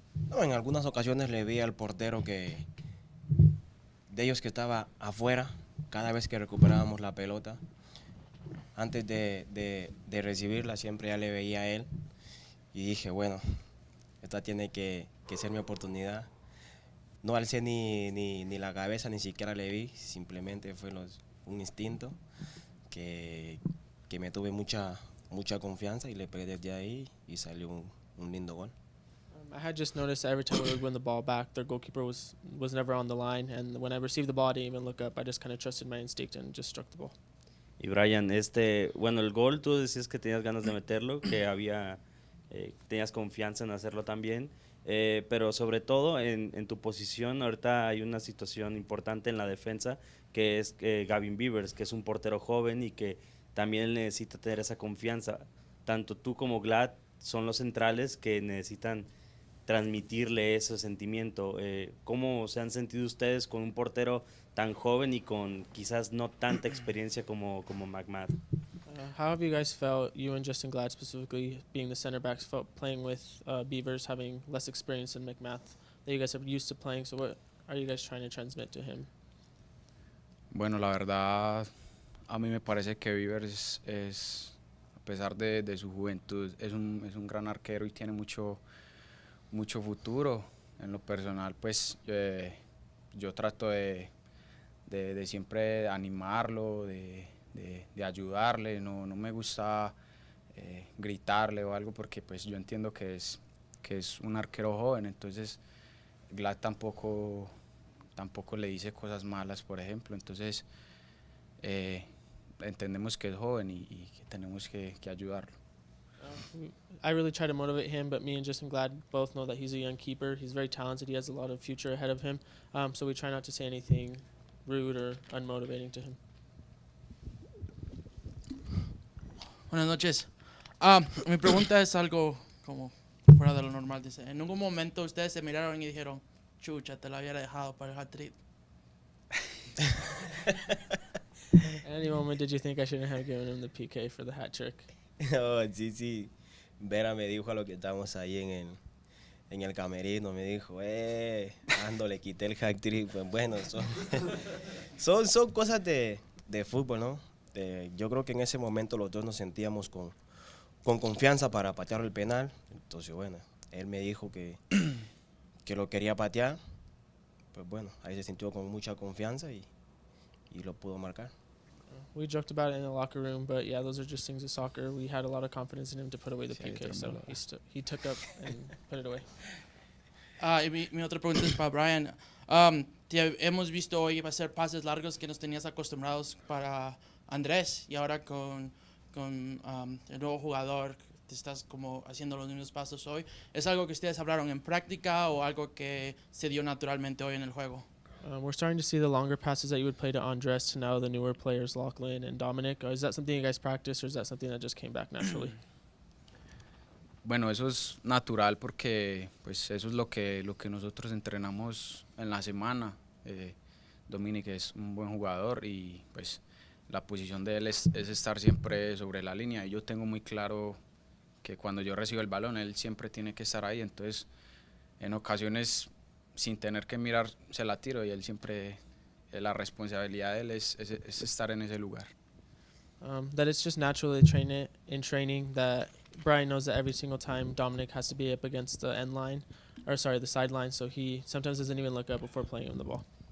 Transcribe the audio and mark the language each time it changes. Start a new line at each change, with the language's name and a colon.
Spanish: No, en algunas ocasiones le vi al portero de ellos que estaba afuera cada vez que recuperábamos la pelota. Antes de recibirla siempre ya le veía a él y dije, bueno, esta tiene que ser mi oportunidad. No alcé ni la cabeza, ni siquiera le vi, simplemente fue un instinto que me tuve mucha confianza y le pegué desde ahí y salió un lindo gol.
English: I had just noticed that every time we would win the ball back, their goalkeeper was never on the line, and when I received the ball, I didn't even look up. I just kind of trusted my instinct and just struck the ball.
Spanish: Y Brian, bueno, el gol tú decías que tenías ganas de meterlo, que tenías confianza en hacerlo también, pero sobre todo en tu posición, ahorita hay una situación importante en la defensa, que es Gavin Beavers, que es un portero joven y que también necesita tener esa confianza. Tanto tú como Glad son los centrales que necesitan transmitirle ese sentimiento. ¿Cómo se han sentido ustedes con un portero tan joven y con quizás no tanta experiencia como McMath?
English: How have you guys felt, you and Justin Glad specifically, being the center backs, felt playing with Beavers, having less experience than McMath, that you guys are used to playing? So what are you guys trying to transmit to him?
Spanish: Bueno, la verdad, a mí me parece que Beavers a pesar de su juventud, es un gran arquero y tiene mucho futuro. En lo personal, pues yo trato de siempre animarlo, de ayudarle, no me gusta gritarle o algo porque pues yo entiendo que es un arquero joven, entonces Glad tampoco le dice cosas malas, por ejemplo, entonces entendemos que es joven y que tenemos que ayudarlo.
English: I really try to motivate him, but me and Justin Glad both know that he's a young keeper. He's very talented. He has a lot of future ahead of him. So we try not to say anything rude or unmotivating to him.
Spanish: Buenas noches. Mi pregunta es algo como fuera de lo normal. Dice, ¿en algún momento ustedes se miraron y dijeron, chucha, te la hubiera dejado para el hat-trick?
English: At any moment did you think I shouldn't have given him the PK for the hat trick?
Spanish: No, sí. Vera me dijo a lo que estábamos ahí en el camerino, me dijo, Ando, le quité el hat trick. Pues bueno, son cosas de fútbol, ¿no? Yo creo que en ese momento los dos nos sentíamos con confianza para patear el penal. Entonces, bueno, él me dijo que lo quería patear. Pues bueno, ahí se sintió con mucha confianza y lo pudo marcar.
English: We joked about it in the locker room, but yeah, those are just things of soccer. We had a lot of confidence in him to put away the PK, so he took up and put it away.
Spanish: Y mi otra pregunta es para Brian. Hemos visto hoy hacer pases largos que nos tenías acostumbrados para Andrés y ahora con el nuevo jugador te estás como haciendo los mismos pasos hoy. ¿Es algo que ustedes hablaron en práctica o algo que se dio naturalmente hoy en el juego?
English: We're starting to see the longer passes that you would play to Andres to now the newer players, Lachlan and Dominic. Is that something you guys practice or is that something that just came back naturally?
Spanish: Bueno, eso es natural porque pues eso es lo que nosotros entrenamos en la semana. Dominic es un buen jugador y pues la posición de él es estar siempre sobre la línea y yo tengo muy claro que cuando yo recibo el balón él siempre tiene que estar ahí, entonces en ocasiones sin tener que mirar se la tiro y él siempre, la responsabilidad de él es estar en ese lugar.
English: That it's just natural to train it in training, that Brian knows that every single time Dominic has to be up against the end line, or sorry, the sideline, so he sometimes doesn't even look up before playing him the ball.